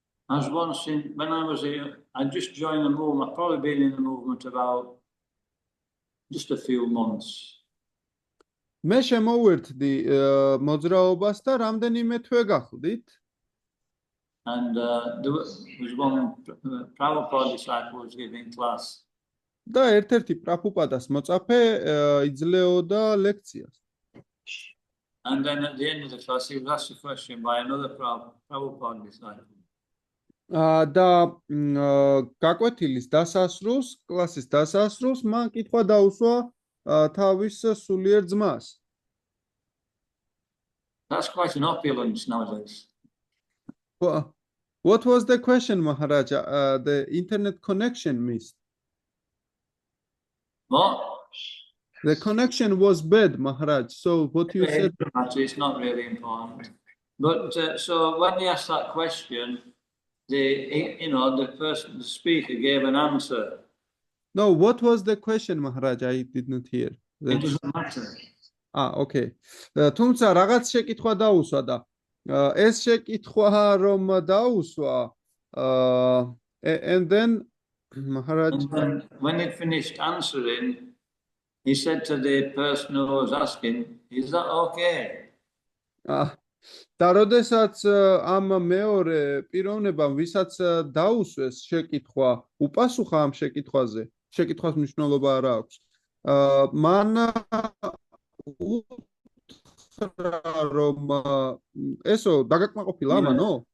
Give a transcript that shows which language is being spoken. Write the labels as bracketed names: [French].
[English] As once when I was I just joined the movement. I've probably been in the movement about just a few months. [Georgian] მე შემოვერთდი მოძრაობას და რამდენიმე თვე გახლდით. [English] And there was one Prabhupada disciple was giving class. [Georgian] და ერთ-ერთი პრაბჰუპადას მოწაფე იძლეოდა ლექციას. [English] And then at the end of the class he was asked a question by another Prabhupada disciple. [Georgian] და გაკვეთილის დასასრულს, კლასის დასასრულს მან კითხვა დაუსვა თავის სულიერ ძმას. [English] That's quite an opulence nowadays. What was the question, Maharaja? The internet connection missed. What? The connection was bad, Maharaj. So what you said? It's not really important. But so when they asked that question, the person, the speaker gave an answer. No, what was the question, Maharaj? I did not hear. It doesn't matter. Okay. [Georgian] თუმცა რაღაც შეკითხვა დაუსვა და ეს შეკითხვა რომ დაუსვა [English] and then Maharaj And then when he finished answering, he said to the person who was asking, "Is that okay?" [Georgian] და როდესაც ამ მეორე პიროვნებამ ვისაც დაუსვეს შეკითხვა, უპასუხა ამ შეკითხვაზე, შეკითხვას მნიშვნელობა არ აქვს. მან უთხრა რომ ესო დაგაკმაყოფილა ამანო?